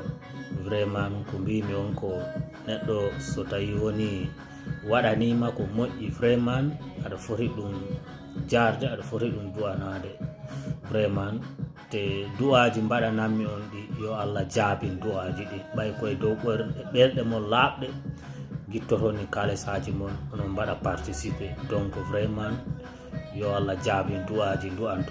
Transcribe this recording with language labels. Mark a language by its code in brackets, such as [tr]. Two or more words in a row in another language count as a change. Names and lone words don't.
[ff] Vraiment ko mbimi on ko neɗɗo so tawi woni waɗanima ko moƴƴi vraiment aɗa foti ɗum jarde, aɗa foti ɗum du'anade. Vraiment te du'aji mbaɗanammi on ɗi yo Allah jaabin du'aji ɗi, ɓay koye dow ɓerɗe mon laaɓɗe guittotoni kalesaji mon onon mbaɗa participer. [fr] Donc vraiment [ff] yo Allah jaabin du'aji du'anto.